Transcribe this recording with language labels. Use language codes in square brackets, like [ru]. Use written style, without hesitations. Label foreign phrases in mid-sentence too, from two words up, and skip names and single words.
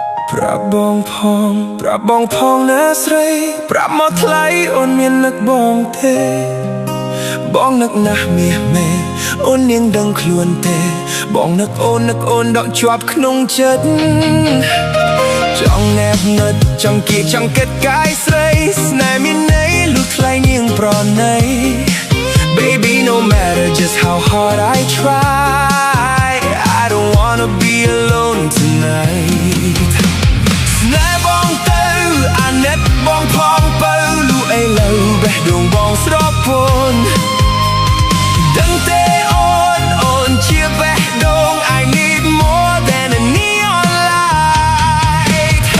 [km] ប្រាប់បងផងប្រាប់បងផងណាស្រីប្រាប់មកថ្លៃអូនមាននឹកបងទេបងនឹកណាស់មាសមេអូននាង ដឹងខ្លួនទេបងនឹកអូនដកជាប់ក្នុងចិត្តចង់ណែបនិតចង់គៀក ចង់គិតកាយស្រីស្នេហ៍មានន័យលុះថ្លៃនាងប្រណី [en] Baby no matter just how hard I try I don't wanna be alone tonight [km] ស្នេហ៍បងទៅអាណិតបងផងបើលូអីលើបេះដូងបងស្រពន់ដឹងទេអូនជាបេះដូង [en] I need more than a neon light